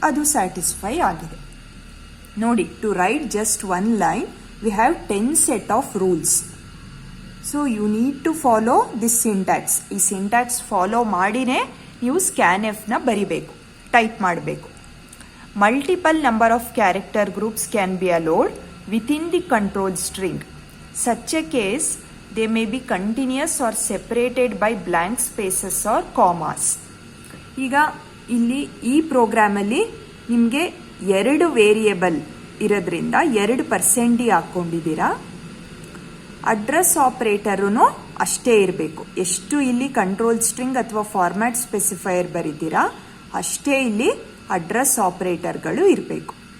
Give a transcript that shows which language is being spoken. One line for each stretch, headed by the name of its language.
Kannada: ಅದು ಸ್ಯಾಟಿಸ್ಫೈ ಆಗಿದೆ. ನೋಡಿ,
English: To write just 1 line we have 10 set of rules. So you need to follow this syntax.
Kannada: ಈ syntax follow ಮಾಡಿನೇ ನೀವು scan ಎಫ್ನ ಬರಿಬೇಕು, ಟೈಪ್ ಮಾಡಬೇಕು.
English: Multiple number of character groups can be allowed within the control string. Such a case, they may be continuous or separated by blank spaces or commas.
Kannada: ಈಗ ಇಲ್ಲಿ ಈ ಪ್ರೋಗ್ರಾಮಲ್ಲಿ ನಿಮಗೆ 2 variable ಇರೋದ್ರಿಂದ 2% D ಹಾಕ್ಕೊಂಡಿದ್ದೀರಾ. Address ಆಪರೇಟರೂ ಅಷ್ಟೇ ಇರಬೇಕು. ಎಷ್ಟು ಇಲ್ಲಿ ಕಂಟ್ರೋಲ್ ಸ್ಟ್ರಿಂಗ್ ಅಥವಾ ಫಾರ್ಮ್ಯಾಟ್ ಸ್ಪೆಸಿಫೈಯರ್ ಬರೀತೀರಾ ಅಷ್ಟೇ ಇಲ್ಲಿ ಅಡ್ರೆಸ್ ಆಪರೇಟರ್ಗಳು ಇರಬೇಕು.